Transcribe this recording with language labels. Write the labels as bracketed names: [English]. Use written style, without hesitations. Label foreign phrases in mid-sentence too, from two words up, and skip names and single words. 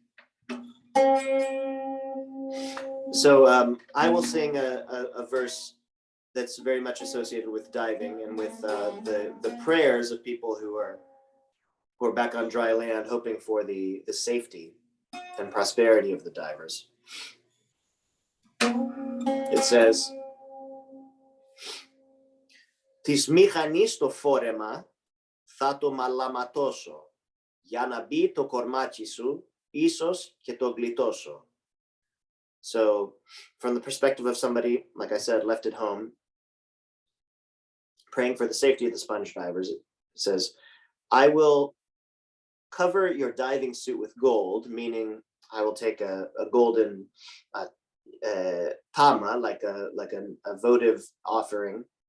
[English] So I will sing a verse that's very much associated with diving and with the prayers of people who are back on dry land, hoping for the safety and prosperity of the divers. It says, [Greek] "Της μηχανής το φόρεμα, θα το μαλαματώσω, για να μπει το κορμάκι σου, ίσως και το γλιτώσω." [English] So, from the perspective of somebody, like I said, left at home, praying for the safety of the sponge divers, it says, "I will cover your diving suit with gold," meaning I will take a golden tama, like a votive offering,